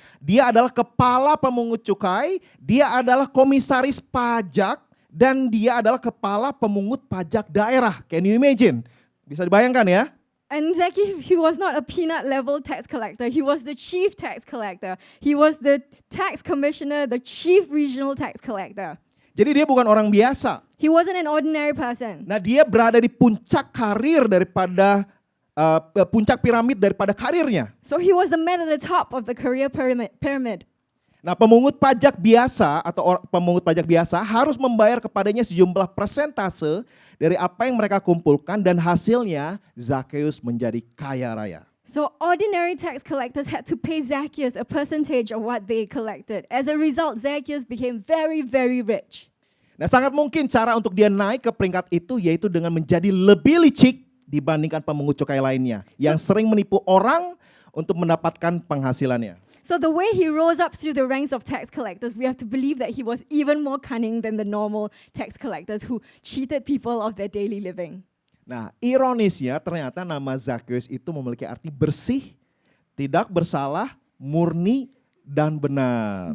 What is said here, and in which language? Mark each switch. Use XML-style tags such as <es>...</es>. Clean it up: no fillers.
<id>Dia adalah kepala pemungut cukai, dia adalah komisaris pajak, dan dia adalah kepala pemungut pajak daerah.</id> <en>Can you imagine? Bisa dibayangkan ya? And Zacchaeus, he was not a peanut level tax collector. He was the chief tax collector. He was the tax commissioner, the chief regional tax collector.</en> <id>Jadi dia bukan orang biasa.</id> <en>He wasn't an ordinary person.</en> <id>Nah, dia berada di puncak karir daripada puncak piramid daripada karirnya.</id> <en>So he was the man at the top of the career pyramid.</en> <id>Nah, pemungut pajak biasa atau pemungut pajak biasa harus membayar kepadanya sejumlah persentase dari apa yang mereka kumpulkan, dan hasilnya Zakheus menjadi kaya raya.</id> <en>So ordinary tax collectors had to pay Zacchaeus a percentage of what they collected. As a result, Zacchaeus became very, very rich.</en> <id>Nah, sangat mungkin cara untuk dia naik ke peringkat itu yaitu dengan menjadi lebih licik dibandingkan pemungut cukai lainnya yang sering menipu orang untuk mendapatkan penghasilannya.</id> <en>So the way he rose up through the ranks of tax collectors, we have to believe that he was even more cunning than the normal tax collectors who cheated people of their daily living.</en> <id>Nah, ironisnya ternyata nama Zakheus itu memiliki arti bersih, tidak bersalah, murni, dan benar.</id>